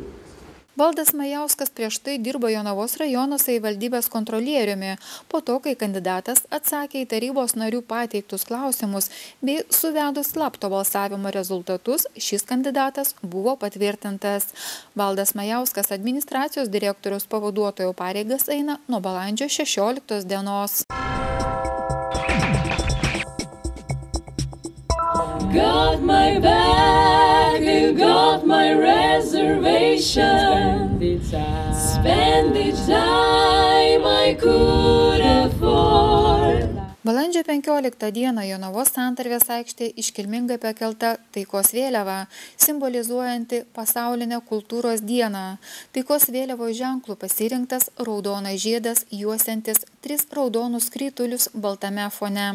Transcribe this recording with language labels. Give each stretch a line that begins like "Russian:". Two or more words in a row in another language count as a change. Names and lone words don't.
Lithuanian: Valdas Majauskas prieš tai dirbo Jonavos rajono savivaldybės kontrolieriumi, po to, kai kandidatas atsakė į tarybos narių pateiktus klausimus bei suvedus slapto balsavimo rezultatus, šis kandidatas buvo patvirtintas. Valdas Majauskas administracijos direktoriaus pavaduotojo pareigas eina nuo balandžio 16 dienos.
English: Got my bag, you got my reservation. Spend the time I could afford.
Lithuanian: Balandžio 15 dieną Jonavos Santarvės aikštė iškilmingai pakelta taikos vėliava, simbolizuojanti pasaulinę kultūros dieną. Taikos vėliavos ženklų pasirinktas raudonas žiedas juosiantis 3 raudonus skritulius baltame fone.